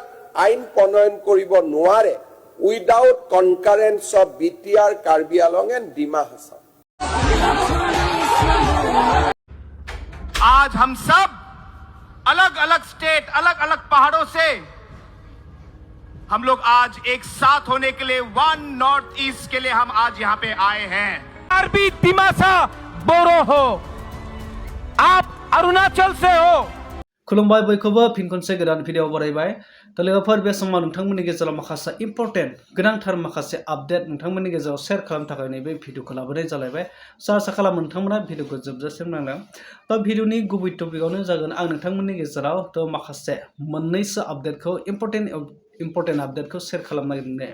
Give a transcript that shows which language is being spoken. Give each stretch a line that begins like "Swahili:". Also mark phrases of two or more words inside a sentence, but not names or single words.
Assamese: আইন প্ৰণয়ন কৰিব নোৱাৰে
English: without concurrence of
Assamese: বিটিআৰ, কাৰ্বি আলং এণ্ড ডিমা হাছাও।
Hindi: आज हम सब अलग अलग स्टेट, अलग अलग पहाड़ों से हम लोग आज एक साथ होने के लिए वन नॉर्थ ईस्ट के लिए हम आज यहाँ पे आए हैं। कार्बी दिमासा बोरो हो, आप अरुणाचल से हो।
Bodo: खुलुमबाय बयखौबो फिन खनसे गोदान भिडिअ बरायबाय। तो लोगोफोर बे समाव नोंथांमोननि गेजेराव माखासे इम्पर्टेन्ट गोनांथार माखासे आपडेट नोंथांमोननि गेजेराव शेयार खालामनो थाखाय नैबे भिडिअखौ लाबोनाय जालायबाय। आसा खालामो नोंथांमोना भिडिअखौ जोबजासिम नायलां। तो भिडिअनि गुबै टपिकआवनो जागोन आं नोंथांमोननि गेजेराव तो माखासे मोननैसो आपडेटखौ
English: important updateखौ
Bodo: शेयार खालामनो नागिरदों।